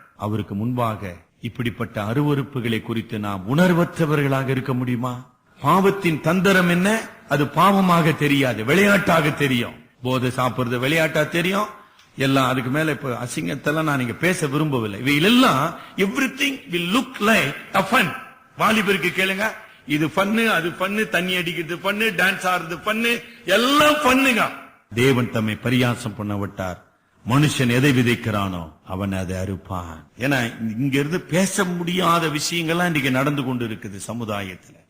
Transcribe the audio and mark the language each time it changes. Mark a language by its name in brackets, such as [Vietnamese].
[Tamil] அவருக்கு முன்பாக இப்படிப்பட்ட அருவருப்புகளை குறித்து நாம் உணர்வற்றவர்களாக இருக்க முடியுமா? பாவத்தின் தந்திரம் என்ன? அது பாவமாக தெரியாது, விளையாட்டாக தெரியும். போதை சாப்பிடுறது விளையாட்டா தெரியும். எல்லாம் அதுக்கு மேல இப்ப அசிங்கத்தெல்லாம் நான் இங்க பேச விரும்பவில்லை. இவையெல்லாம் [English] Everything will look like a fun. [Tamil] வாலிபருக்கு கேளுங்க, இது ஃபன்னு, அது ஃபன்னு, தண்ணி அடிக்கிறது ஃபன்னு, டான்ஸ் ஆடுறது ஃபன்னு, எல்லாம் ஃபன்னுங்க. தேவன் தம்மை பரியாசம் பண்ண விட்டார். மனுஷன் எதை விதைக்கிறானோ அவன் அதை அறுப்பான். ஏன்னா இங்க இருந்து பேச முடியாத விஷயங்கள்லாம் இன்னைக்கு நடந்து கொண்டு இருக்குது சமுதாயத்துல.